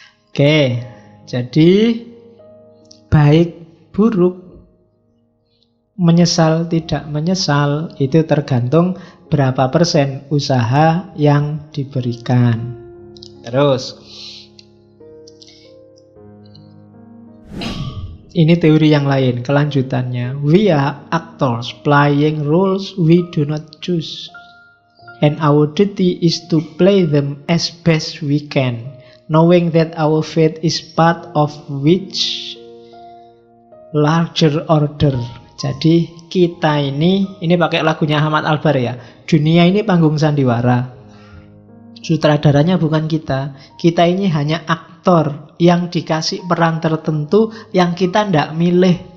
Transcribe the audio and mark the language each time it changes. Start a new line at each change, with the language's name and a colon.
Indonesian: Oke, jadi baik buruk, menyesal tidak menyesal, itu tergantung berapa persen usaha yang diberikan. Terus, ini teori yang lain, kelanjutannya.
English: We are actors playing roles we do not choose. And our duty is to play them as best we can. Knowing that our faith is part of which larger order.
Indonesian: Jadi kita ini pakai lagunya Ahmad Albar ya. Dunia ini panggung sandiwara. Sutradaranya bukan kita. Kita ini hanya aktor yang dikasih peran tertentu yang kita ndak milih.